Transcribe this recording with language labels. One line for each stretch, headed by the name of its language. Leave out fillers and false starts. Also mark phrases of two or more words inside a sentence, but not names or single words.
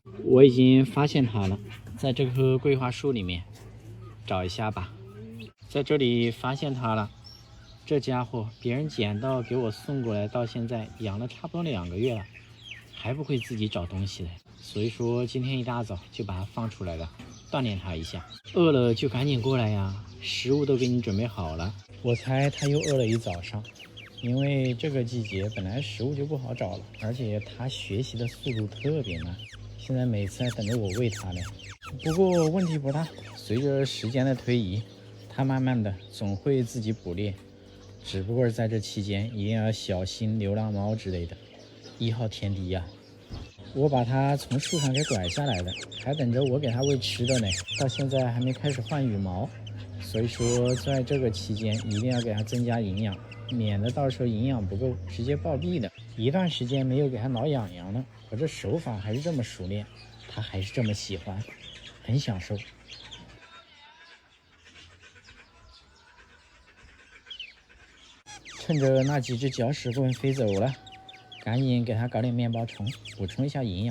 Chinese: 我已經發現它了，在這棵桂花樹裡面，找一下吧。在這裡發現它了，這家伙別人撿到給我送過來，到現在養了差不多2個月了，還不會自己找東西的。所以說今天一大早就把它放出來了，鍛鍊它一下。餓了就趕緊過來呀，食物都給你準備好了。我猜它又餓了一早上。因為這個季節本來食物就不好找了，而且它學習的速度特別慢，現在每次還等着我餵它呢。不過問題不大，隨着時間的推移，它慢慢的總會自己捕獵，只不過在這期間一定要小心流浪貓之類的。1號天敵呀，我把它從樹上給拐下來的，還等着我給它餵吃的呢，到現在還沒開始換羽毛，所以說在這個期間一定要給它增加營養，免得到時候營養不夠直接暴斃的。一段時間沒有给它挠癢癢了，我這手法還是這麼熟練，它還是這麼喜歡，很享受。趁着那幾隻搅屎棍飛走了，趕緊給它搞點面包蟲，補充一下營養。